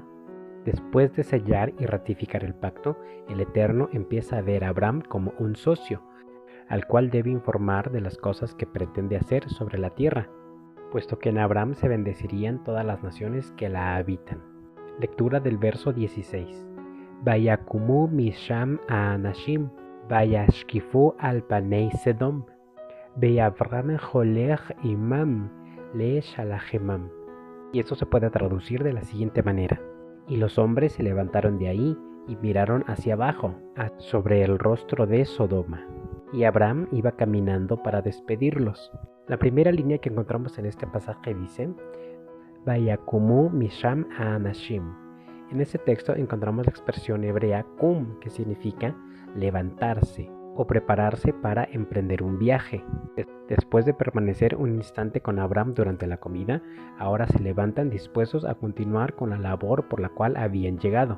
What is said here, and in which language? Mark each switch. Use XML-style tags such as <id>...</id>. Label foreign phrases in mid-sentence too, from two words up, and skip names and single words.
<es>Después de sellar y ratificar el pacto, el Eterno empieza a ver a Abraham como un socio, al cual debe informar de las cosas que pretende hacer sobre la tierra, puesto que en Abraham se bendecirían todas las naciones que la habitan. Lectura del verso 16.</es> <he>ויקמו משם האנשים וישקפו על פני סדם ואברהם הלך עמם לשלחם.</he> <es>Y esto se puede traducir de la siguiente manera. Y los hombres se levantaron de ahí y miraron hacia abajo, sobre el rostro de Sodoma. Y Abraham iba caminando para despedirlos. La primera línea que encontramos en este pasaje dice,</es> <he>ויקמו משם האנשים.</he> <es>En este texto encontramos la expresión hebrea kum, que significa levantarse o prepararse para emprender un viaje. Después de permanecer un instante con Abraham durante la comida, ahora se levantan dispuestos a continuar con la labor por la cual habían llegado.</es>